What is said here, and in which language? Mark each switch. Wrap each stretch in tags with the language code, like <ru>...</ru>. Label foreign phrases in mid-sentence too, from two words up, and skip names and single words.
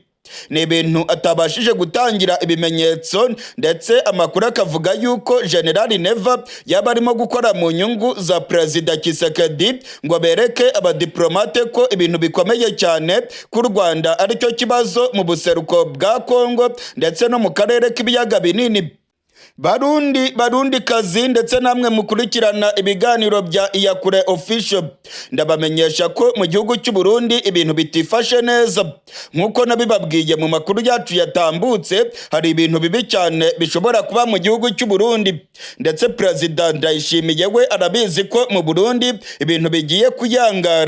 <rw>Ni ibintu atabashije gutangira ibimenyetso, ndetse amakuru akavuga yuko Generali Neva yaba arimo gukora mu nyungu za Perezida Tshisekedi, ngo bereke abadiplomate ko ibintu bikomeye cyane ku Rwanda aricyo kibazo mu buseruko bwa Kongo ndetse no mu karere k'ibiyaga binini. Barundi kazi ndetse namwe mukurikirana ibiganiro bya Iyakure Official, ndabamenyesha ko mu gihugu cy'u Burundi ibintu bitifashe neza. Nkuko nabibabwiye mu makuru yacu yatambutse, hari ibintu bibi cyane bishobora kuba mu gihugu cy'u Burundi, ndetse Perezida Ndayishimiye we arabizi ko mu Burundi ibintu bigiye kuyangara.</rw>